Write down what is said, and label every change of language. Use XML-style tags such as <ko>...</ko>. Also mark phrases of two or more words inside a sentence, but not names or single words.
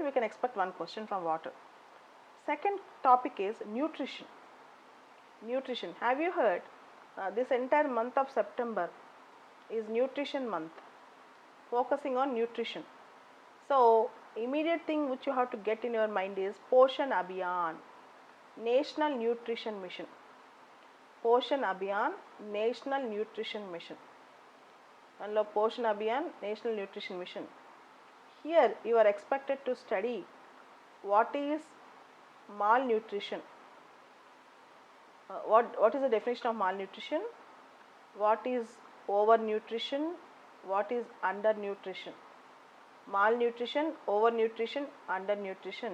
<en>We can expect one question from water. Second topic is nutrition. Nutrition. Have you heard this entire month of September is nutrition month, focusing on nutrition. So, immediate thing which you have to get in your mind is Poshan Abhiyan, National Nutrition Mission. Poshan Abhiyan, National Nutrition Mission. And Poshan Abhiyan, National Nutrition Mission. Here you are expected to study what is malnutrition. What is the definition of malnutrition? What is overnutrition? What is undernutrition? Malnutrition, overnutrition, undernutrition.</en>